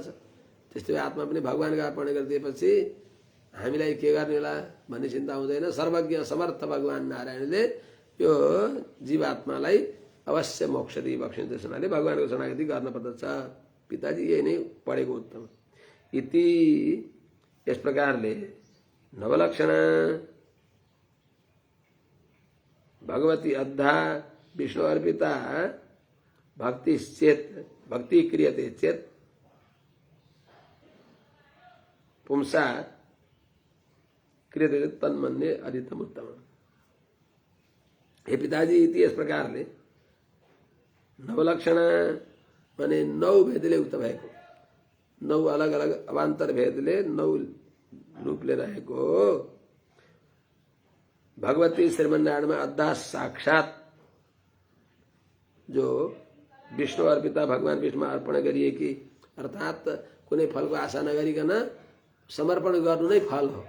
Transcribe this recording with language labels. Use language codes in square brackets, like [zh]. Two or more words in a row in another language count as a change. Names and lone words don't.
[ne] त्यस्तै आत्मा पनि भगवानको अर्पण गरिदिएपछि हामीलाई के गर्ने होला भन्ने चिन्ता हुँदैन। सर्वज्ञ समर्थ भगवान नारायणले यो जीवात्मालाई अवश्य मोक्ष दिइबक्सिन्छ। त्यस हुनाले भगवानको शरणागति गर्न पर्दछ। पिताजी यही नै पढेको उत्तम। [sa] इति [ne] यस प्रकारले [sa] नवलक्षण भगवती अद्धा विष्णु अर्पिता भक्ति चेत, भक्ति क्रियते चेत पुंसा क्रियते तन्मन्ये अधिकतम उत्तम। [ne] हे पिताजी, इति यस प्रकारले नवलक्षण माने 9 भेदले उक्त भएको, 9 अलग अलग अवान्तर भेदले 9 रूपले रहेको भगवती श्रीमन्नारायणमा अद्धा साक्षात जो विष्णु अर्पिता भगवान विष्णुमा अर्पण गरिएकी अर्थात् कुनै फलको आशा नगरिकन समर्पण गर्नु नै फल हो।